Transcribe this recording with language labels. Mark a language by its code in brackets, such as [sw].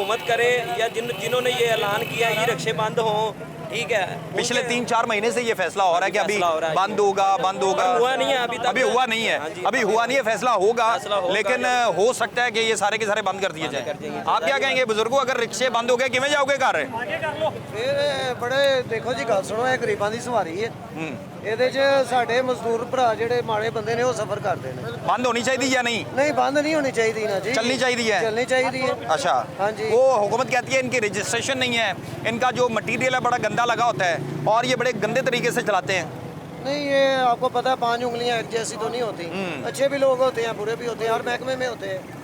[hi] हुकूमत करे या जिन्होंने ये ऐलान किया ये रिक्शे बंद हों, ठीक है। पिछले 3-4 महीने से ये फैसला हो रहा है कि अभी बंद होगा, हुआ नहीं है अभी तक, अभी हुआ नहीं है, अभी हुआ नहीं है, फैसला होगा, लेकिन हो सकता है कि ये सारे के सारे बंद कर दिए जाएं। आप क्या कहेंगे बुजुर्गों, अगर रिक्शे बंद हो गए किवें जाओगे घर? [pa] फिर बड़े देखो जी, गल सुनो, ਇਹ ਗਰੀਬਾਂ ਦੀ ਸਵਾਰੀ ਹੈ, ਇਹਦੇ 'ਚ ਸਾਡੇ ਮਜ਼ਦੂਰ ਭਰਾ ਜਿਹੜੇ ਮਾੜੇ ਬੰਦੇ ਨੇ ਉਹ ਸਫਰ ਕਰਦੇ ਨੇ। [hi] बंद होनी चाहिए या नहीं? नहीं, बंद नहीं होनी चाहिए ना जी, चलनी चाहिए है, चलनी चाहिए है। अच्छा, हाँ जी। वो हुकूमत कहती है इनकी रजिस्ट्रेशन नहीं है, इनका जो मटीरियल है बड़ा गंदा लगा होता है और ये बड़े गंदे तरीके से चलाते हैं। नहीं, ये आपको पता है 5 उंगलियां एक जैसी तो नहीं होती, अच्छे भी लोग होते हैं, बुरे भी होते हैं, हर महकमे में होते हैं।